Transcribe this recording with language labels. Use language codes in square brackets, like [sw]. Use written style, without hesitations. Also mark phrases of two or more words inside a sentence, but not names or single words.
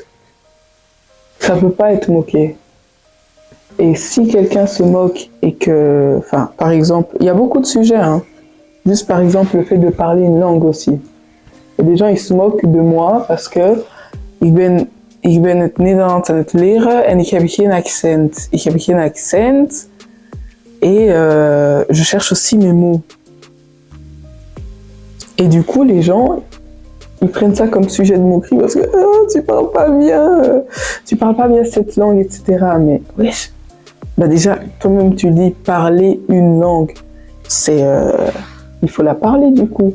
[fr] Ça peut pas être moqué. Et si quelqu'un se moque et que, enfin, par exemple, il y a beaucoup de sujets, hein. Juste par exemple le fait de parler une langue aussi. Il y a des gens ils se moquent de moi parce que [nl] Ik ben het Nederlands aan het leren en ik heb geen accent. Ik heb geen accent [fr] et je cherche aussi mes mots. Et du coup, les gens, ils prennent ça comme sujet de moquerie parce que tu parles pas bien cette langue, etc. Mais wesh, bah déjà, toi-même tu dis parler une langue, c'est il faut la parler du coup.